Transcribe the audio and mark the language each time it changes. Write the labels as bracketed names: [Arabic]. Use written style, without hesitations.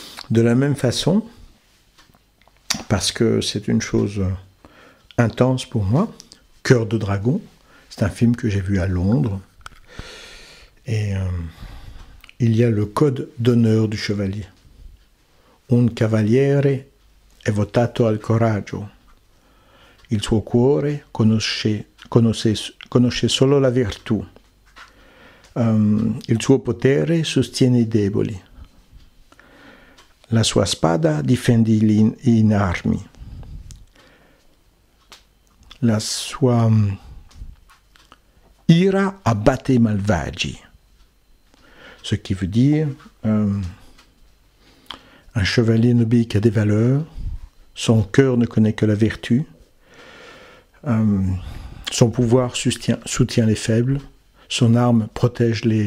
[French] De la même façon, parce que c'est une chose intense pour moi, Cœur de Dragon, c'est un film que j'ai vu à Londres, et il y a le code d'honneur du chevalier. [Italian] Un cavaliere è votato al coraggio. Il suo cuore conosce solo la virtù. Il suo potere sostiene i deboli. La sua spada difende gli inarmi. La sua ira abbatte i malvagi, [French] ce qui veut dire un chevalier n'obéit qu'à des valeurs, son cœur ne connaît que la vertu, son pouvoir soutient les faibles, son arme protège